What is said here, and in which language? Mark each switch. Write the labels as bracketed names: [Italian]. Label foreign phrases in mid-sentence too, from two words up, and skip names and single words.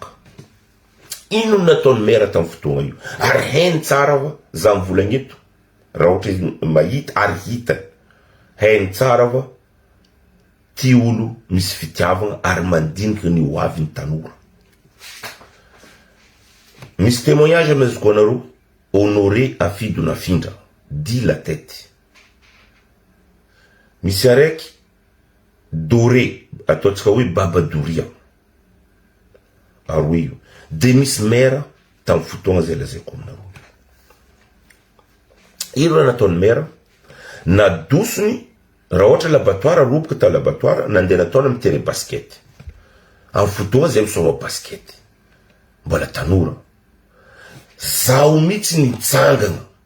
[Malagasy] Ino nataony mera tam fotoagna io ary hainy tsara va za mivolagna eto raha ohatra mahita ary hita hainy tsara va ty olo misy fitiavagna ary mandiniky ny hoavy ny tanora. Misy témoignage amezako anareo Honoré Afido Nafindra dit la tête. Misy araiky Doré ataotsika hoe Baba Doria aroe io de misy mera tam fotoagna zay lazaiko aminareo. Ino raha nataony mera nadosony raha ohatra laboratoire roboka ta laboratoire nandeha nataony amy terrain basket amy fotoagna zay misorao basket mbola tanora zaho mihitsy nitsangana